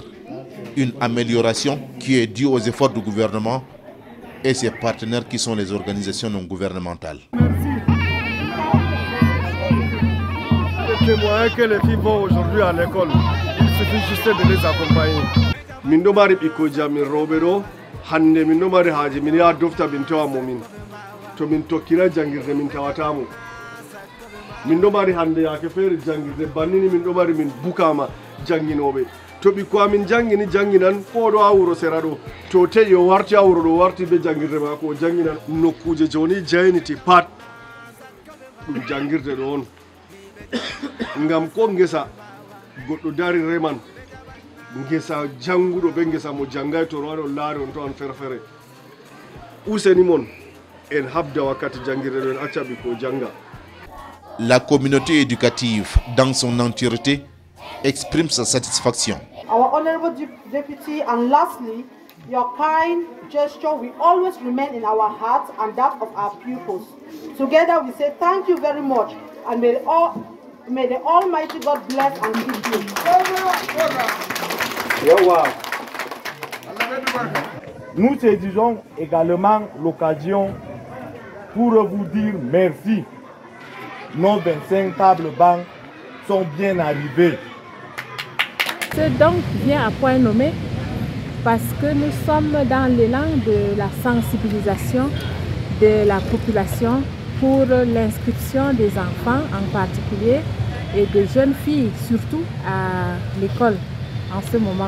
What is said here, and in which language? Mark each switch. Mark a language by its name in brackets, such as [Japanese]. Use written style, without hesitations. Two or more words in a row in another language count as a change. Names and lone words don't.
[French] Une amélioration qui est due aux efforts du gouvernement et ses partenaires qui sont les organisations non gouvernementales. Les moyens que les filles vont aujourd'hui à l'école, il suffit juste de les accompagner. [Fula] Min ɗo mari ɓikkoji amin rewɓe ɗo hande min ɗo mari haaji min yaha dofta min tawamo min to min tokkira jangirde min tawatamo min ɗo mari hande yaake feere jangirde bannini min ɗo mari min bukama janginoɓe to ɓikko amin jangini janginan ko ɗo ha wuro sera ɗo to teƴi o warti ha wuro ɗo warti be jangirde mako o janginan nokkuje joni jayniti pat ɗum jangirde ɗo on ngam ko ngesa goɗɗo dari reman ngesa janguɗo be ngesa mo jangay to waɗo laari on to an ferfere useni mon en habda wakkati jangirde ɗo en acca ɓikko janga. [French] La communauté éducative dans son entièreté exprime sa satisfaction. [English] Our honorable deputy, and lastly, your kind gesture will always remain in our hearts and that of our pupils. Together we say thank you very much and may the Almighty God bless and keep you. [French] Nous saisissons également l'occasion pour vous dire merci. Nos 25 tables bancs sont bien arrivées. Ce don vient à point nommé parce que nous sommes dans l'élan de la sensibilisation de la population pour l'inscription des enfants en particulier et de jeunes filles surtout à l'école en ce moment.